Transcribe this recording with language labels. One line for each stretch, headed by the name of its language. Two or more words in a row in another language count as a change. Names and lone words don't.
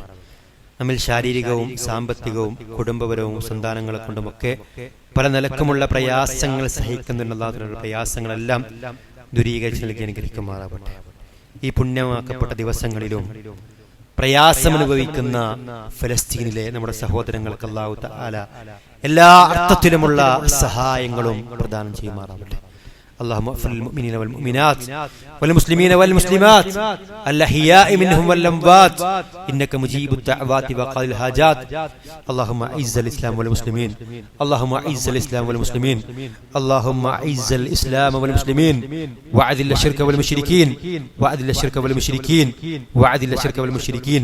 Malayalam: നമ്മിൽ ശാരീരികവും സാമ്പത്തികവും കുടുംബപരവും സന്താനങ്ങളെ കൊണ്ടുമൊക്കെ പല നിലക്കുമുള്ള പ്രയാസങ്ങൾ സഹിക്കുന്നുണ്ടെന്നുള്ള പ്രയാസങ്ങളെല്ലാം ദൂരീകരിച്ച് നൽകി അനുഗ്രഹിക്കുമാറാകട്ടെ. ഈ പുണ്യമാക്കപ്പെട്ട ദിവസങ്ങളിലും പ്രയാസമനുഭവിക്കുന്ന ഫലസ്തീനിലെ നമ്മുടെ സഹോദരങ്ങൾക്ക്
Arabic: الله تعالى
Malayalam: എല്ലാ അർത്ഥത്തിലുമുള്ള സഹായങ്ങളും പ്രദാനം ചെയ്യുമാറാകട്ടെ.
Arabic: اللهم اغفر للمؤمنين والمؤمنات والمسلمين والمسلمات الأحياء منهم والأموات إنك مجيب الدعوات وقاضي الحاجات. اللهم أعز الإسلام والمسلمين، اللهم أعز الإسلام والمسلمين، اللهم أعز الإسلام والمسلمين وأذل الشرك والمشركين، وأذل الشرك والمشركين، وأذل الشرك والمشركين.